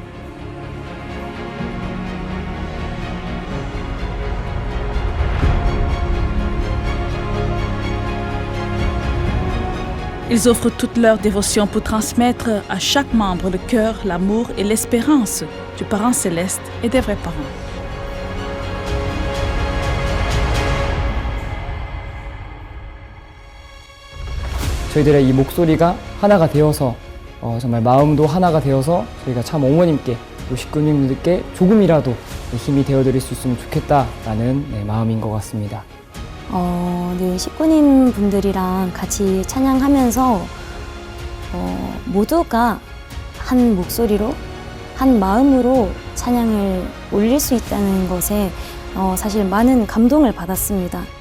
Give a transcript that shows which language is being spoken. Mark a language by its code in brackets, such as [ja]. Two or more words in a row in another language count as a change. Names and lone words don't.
[fr] Ils offrent toute leur dévotion pour transmettre à chaque membre le cœur, l'amour et l'espérance du parent céleste et des vrais parents. [ko] 저희들의 이 목소리가 하나가 되어서 정말 마음도 하나가 되어서 저희가 참 어머님께 또 식구님들께 조금이라도 힘이 되어드릴 수 있으면 좋겠다라는 마음인 것 같습니다. 네, 식구님 분들이랑 같이 찬양하면서 모두가 한 목소리로, 한 마음으로 찬양을 올릴 수 있다는 것에 사실 많은 감동을 받았습니다.